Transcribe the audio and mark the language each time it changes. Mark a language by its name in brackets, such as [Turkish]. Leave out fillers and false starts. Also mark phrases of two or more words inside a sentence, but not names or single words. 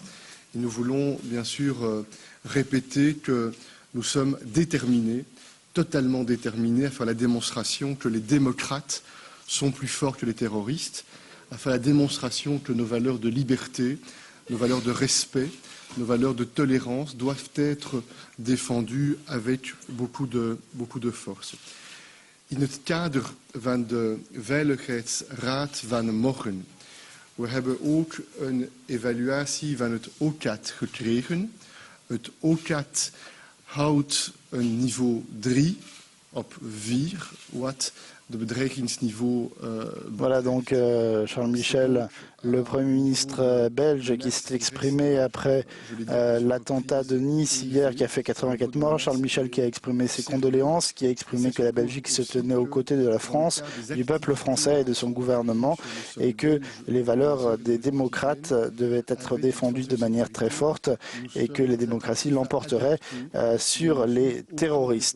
[French] Et nous voulons bien sûr répéter que nous sommes déterminés, totalement déterminés, à faire la démonstration que les démocrates sont plus forts que les terroristes, à faire la démonstration que nos valeurs de liberté, nos valeurs de respect, nos valeurs de tolérance doivent être défendues avec beaucoup de force. [Dutch] In het kader van de Veiligheidsraad van morgen, we hebben ook een evaluatie van het OCAT gekregen. Het OCAT houdt een niveau 3 op 4, wat de bedreigingsniveau... [French] Voilà donc Charles Michel, le Premier ministre belge qui s'est exprimé après l'attentat de Nice hier qui a fait 84 morts. Charles Michel qui a exprimé ses condoléances, qui a exprimé que la Belgique se tenait aux côtés de la France, du peuple français et de son gouvernement et que les valeurs des démocrates devaient être défendues de manière très forte et que les démocraties l'emporteraient sur les terroristes.